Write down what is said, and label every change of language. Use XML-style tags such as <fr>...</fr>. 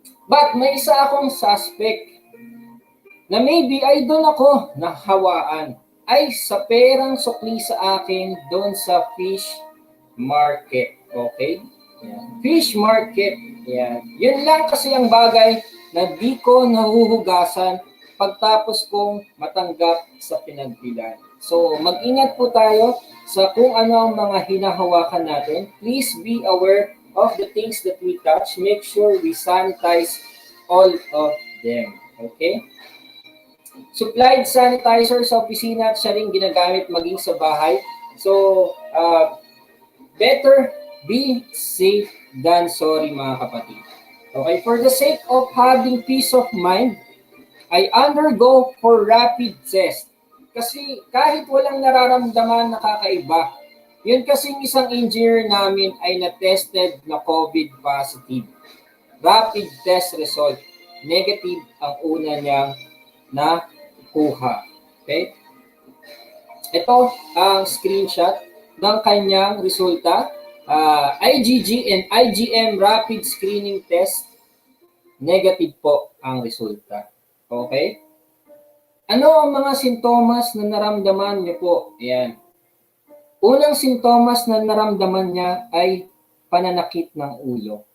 <tl>But may isa akong suspect na maybe ay doon ako nahawaan ay sa perang sukli sa akin doon sa fish market. Okay? Yan. Fish market. Yan. Yun lang kasi ang bagay na di ko nahuhugasan pagtapos kong matanggap sa pinagbilan. So, mag-ingat po tayo sa kung ano ang mga hinahawakan natin.</tl> <en>Please be aware of the things that we touch. Make sure we sanitize all of them.</en> <tl>Okay? Supplied sanitizer sa opisina at siya rin ginagamit maging sa bahay.</tl> <en>So, better be safe than sorry</en> <tl>mga kapatid.</tl> <en>Okay? For the sake of having peace of mind, I undergo for rapid test.</en> <tl>Kasi kahit walang nararamdaman na kakaiba, yun kasing isang engineer namin ay na-tested na COVID positive.</tl> <en>Rapid test result.</en> <tl>Negative ang una niyang nakuha. Okay? Ito ang screenshot ng kanyang resulta.</tl> <en>IgG and IgM rapid screening test.</en> <tl>Negative po ang resulta. Okay? Ano ang mga sintomas na naramdaman niyo po? Ayan. Unang sintomas na naramdaman niya ay pananakit ng ulo.</tl>